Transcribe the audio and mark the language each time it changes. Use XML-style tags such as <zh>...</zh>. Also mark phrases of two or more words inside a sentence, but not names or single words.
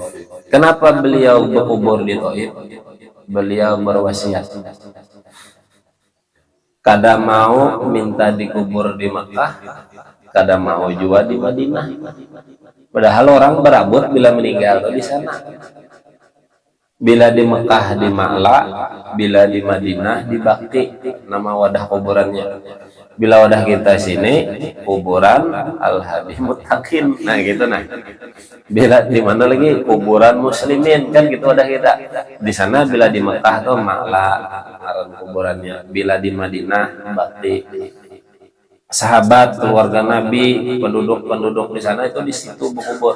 <bjn>Kenapa beliau berkubur di Taif? Beliau berwasiat, kada mau minta dikubur di Mekah, kada mau juga di Madinah. Padahal orang berabut bila meninggal di sana. Bila di Mekah di Ma'la, bila di Madinah di Bakti, nama wadah kuburannya. Bila wadah kita sini kuburan Al-Hadi Muttaqin. Nah gitu nah. Bila di mana lagi kuburan muslimin kan gitu wadah kita. Di sana bila di Mekah tuh Ma'la kuburannya. Bila di Madinah Bakti.</bjn> <id>Sahabat, keluarga Nabi, penduduk di sana itu di situ berkubur.</id>